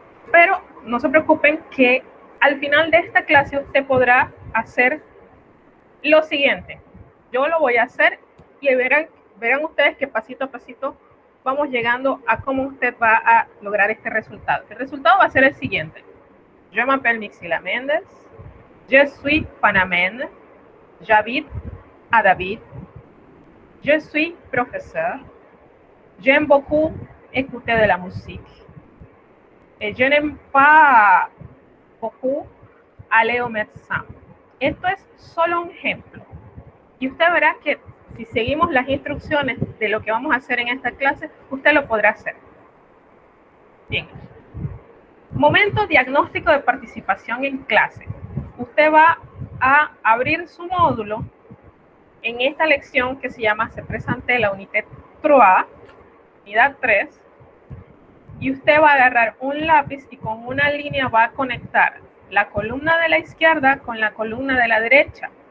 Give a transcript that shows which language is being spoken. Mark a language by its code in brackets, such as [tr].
[es] Pero no se preocupen que al final de esta clase usted podrá hacer lo siguiente. Yo lo voy a hacer y verán ustedes que pasito a pasito vamos llegando a cómo usted va a lograr este resultado. El resultado va a ser el siguiente. [fr] Je m'appelle Mixila Méndez. Je suis panaméenne. J'habite à David. Je suis professeur. J'aime beaucoup écouter de la musique. Et je n'aime pas beaucoup aller au médecin. [es] Esto es solo un ejemplo. Y usted verá que si seguimos las instrucciones de lo que vamos a hacer en esta clase, usted lo podrá hacer. Bien. Momento diagnóstico de participación en clase. Usted va a abrir su módulo en esta lección que se llama Se presente la unité 3, unidad 3, y usted va a agarrar un lápiz y con una línea va a conectar la columna de la izquierda con la columna de la derecha.